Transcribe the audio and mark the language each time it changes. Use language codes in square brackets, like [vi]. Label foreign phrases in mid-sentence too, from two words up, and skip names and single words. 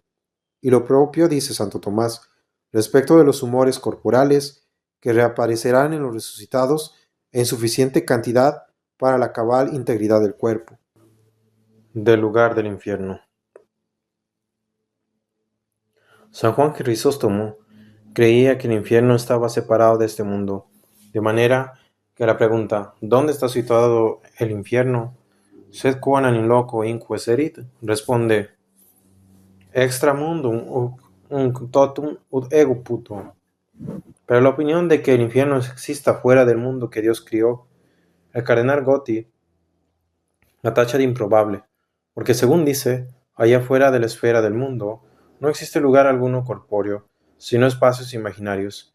[es] Y lo propio dice Santo Tomás, respecto de los humores corporales, que reaparecerán en los resucitados en suficiente cantidad para la cabal integridad del cuerpo. Del lugar del infierno. San Juan Crisóstomo creía que el infierno estaba separado de este mundo, de manera que a la pregunta ¿dónde está situado el infierno? [la] Sed quam in loco inquis erit, responde extra mundum totum ut ego puto. [es] Pero la opinión de que el infierno exista fuera del mundo que Dios crió, el cardenal Gotti la tacha de improbable, porque según dice, allá fuera de la esfera del mundo, no existe lugar alguno corpóreo, sino espacios imaginarios.